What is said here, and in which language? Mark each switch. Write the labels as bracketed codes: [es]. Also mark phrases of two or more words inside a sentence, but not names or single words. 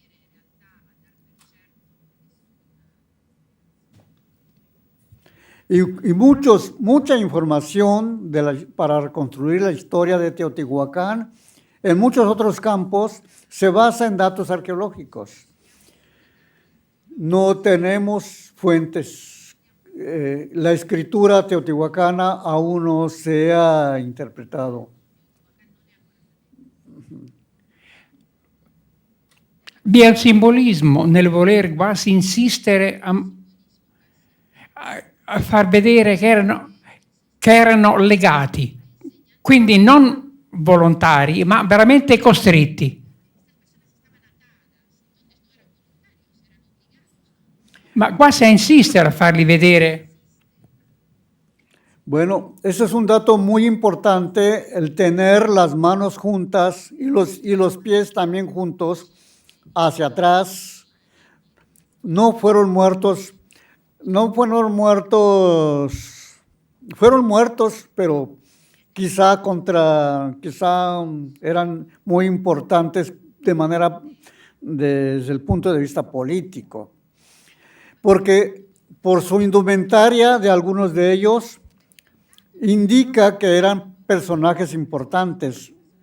[es] Y mucha información para reconstruir la historia de Teotihuacán en muchos otros campos se basa en datos arqueológicos. No tenemos fuentes. La escritura teotihuacana aún no se ha interpretado. [it] Vi è il simbolismo nel voler quasi insistere a far vedere che erano legati, quindi non volontari, ma veramente costretti. Ma guasta a insistere a farli vedere. [es] Bueno, ese es un dato muy importante, el tener las manos juntas y los pies también juntos hacia atrás. No fueron muertos, fueron muertos, pero quizá eran muy importantes desde el punto de vista político, porque por su indumentaria de algunos de ellos indica que eran personajes importantes.